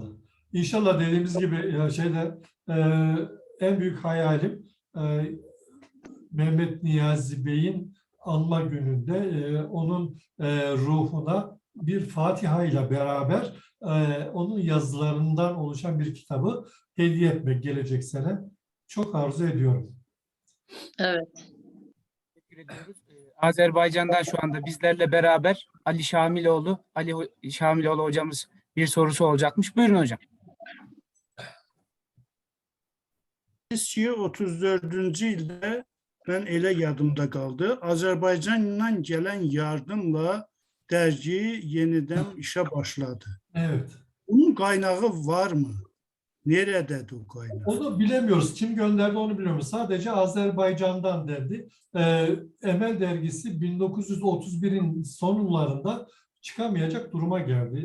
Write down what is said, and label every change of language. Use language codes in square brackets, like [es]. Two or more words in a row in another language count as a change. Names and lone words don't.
[tr] İnşallah dediğimiz gibi en büyük hayalim Mehmet Niyazi Bey'in anma gününde onun ruhuna bir Fatiha ile beraber onun yazılarından oluşan bir kitabı hediye etmek gelecek sene. Çok arzu ediyorum. Evet. Teşekkür ediyoruz. Azerbaycan'dan şu anda bizlerle beraber Ali Şamiloğlu hocamız bir sorusu olacakmış. Buyurun hocam. [az] ki 34-cü ildə mən elə yadımda qaldı. Azərbaycandan gələn yardımla dərgi yenidən işə başladı. [tr] Evet. Bunun kaynağı var mı? Nerededir o kaynak? Onu bilemiyoruz. Kim gönderdi onu bilmiyoruz. Sadece Azerbaycan'dan derdi. Emel dergisi 1931'in sonlarında çıkamayacak duruma geldi.